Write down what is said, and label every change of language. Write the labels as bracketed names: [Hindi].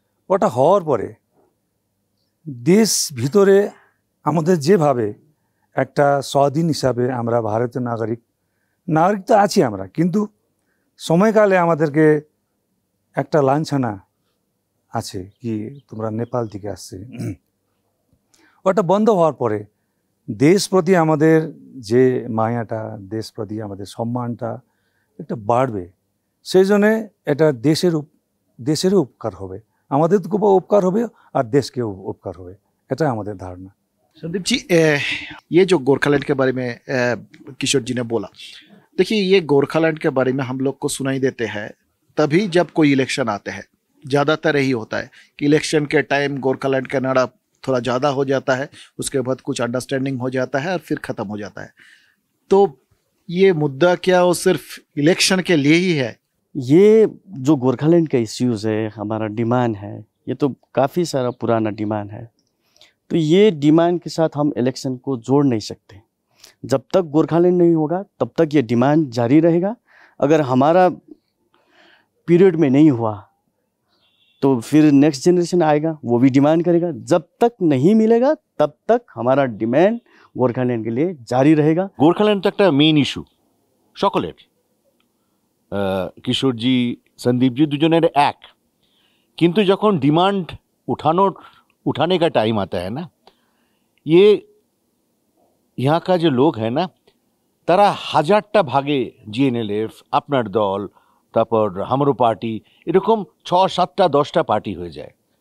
[Bangla] ওটা হওয়ার পরে দেশ ভিতরে আমাদের যেভাবে একটা স্বাধীন হিসাবে আমরা ভারতীয় নাগরিক তো আছি আমরা, কিন্তু সময়কালে আমাদেরকে একটা লাঞ্ছনা আছে কি তোমরা নেপাল থেকে আসছে, ওটা বন্ধ হওয়ার পরে দেশ প্রতি আমাদের যে মায়াটা, দেশ প্রতি আমাদের সম্মানটা একটা বাড়বে। সেই জন্যে এটা দেশেরও উপকার হবে, আমাদের খুব উপকার হবে আর [Hindi] देशकेও उपकार [Bangla] হবে, এটা আমাদের ধারণা। [Hindi] संदीप जी, ये जो गोरखालैंड के बारे में किशोर जी ने बोला, देखिए ये गोरखालैंड के बारे में हम लोग को सुनाई देते हैं तभी जब कोई इलेक्शन आते हैं। ज़्यादातर यही होता है कि इलेक्शन के टाइम गोरखालैंड का नारा थोड़ा ज़्यादा हो जाता है, उसके बाद कुछ अंडरस्टैंडिंग हो जाता है और फिर ख़त्म हो जाता है। तो ये मुद्दा क्या वो सिर्फ इलेक्शन के लिए ही है? ये जो गोरखालैंड का इश्यूज़ है, हमारा डिमांड है, ये तो काफ़ी सारा पुराना डिमांड है। तो ये डिमांड के साथ हम इलेक्शन को जोड़ नहीं सकते। जब तक गोरखालैंड नहीं होगा तब तक ये डिमांड जारी रहेगा। अगर हमारा पीरियड में नहीं हुआ तो फिर नेक्स्ट जनरेशन आएगा, वो भी डिमांड करेगा। जब तक नहीं मिलेगा तब तक हमारा डिमांड गोरखालैंड के लिए जारी रहेगा। [Bangla] गोरखालैंड तो একটা মেইন ইস্যু সকলের, কিশোরজি সন্দীপজি দুজনের এক, কিন্তু যখন ডিমান্ড [Hindi] उठाने का टाइम आता है ना, [Bangla] ये यहाँ का जो लोग है ना, তারা হাজারটা ভাগে জিএনএলএফ, আপনার দল, তারপর হামরো পার্টি, এরকম 6, 7টা 10টা পার্টি হয়ে যায়।